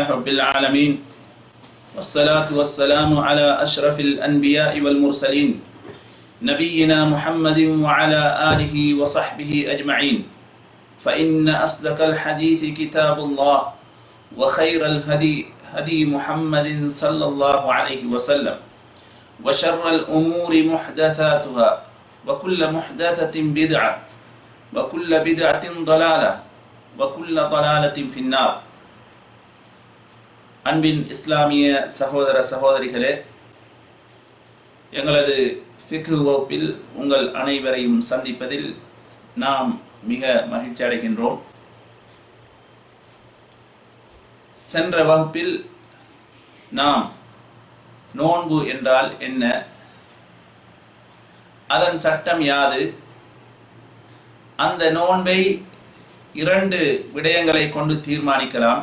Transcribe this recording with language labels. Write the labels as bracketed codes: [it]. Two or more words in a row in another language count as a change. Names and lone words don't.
[ar] العالمين والصلاة والسلام على أشرف الأنبياء والمرسلين نبينا محمد وعلى آله وصحبه أجمعين فإن أصدق الحديث كتاب الله وخير الهدي هدي محمد صلى الله عليه وسلم وشر الأمور محدثاتها وكل محدثة بدعة وكل بدعة ضلالة وكل ضلالة في النار. [ta] அன்பின் இஸ்லாமிய சகோதர சகோதரிகளே, எங்களது ஃபிக்ஹ் வகுப்பில் உங்கள் அனைவரையும் சந்திப்பதில் நாம் மிக மகிழ்ச்சி அடைகின்றோம். சென்ற வகுப்பில் நாம் நோன்பு என்றால் என்ன, அதன் சட்டம் யாது, அந்த நோன்பை இரண்டு விடயங்களை கொண்டு தீர்மானிக்கலாம்.